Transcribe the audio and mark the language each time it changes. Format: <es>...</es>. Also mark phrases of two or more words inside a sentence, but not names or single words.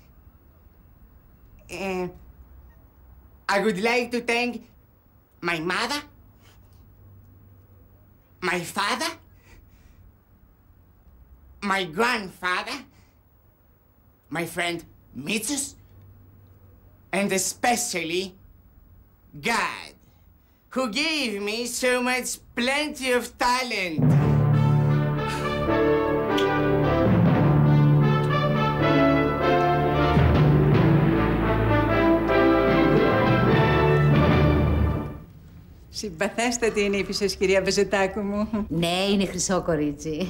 <en>I would like to thank my mother, my father, my grandfather, my friend Mitsus, and especially God, who gave me so much plenty of talent.</en> <el>Συμπαθέστατη είναι η φυσός, κυρία Βεζετάκου μου. Ναι, είναι χρυσό κορίτσι.</el>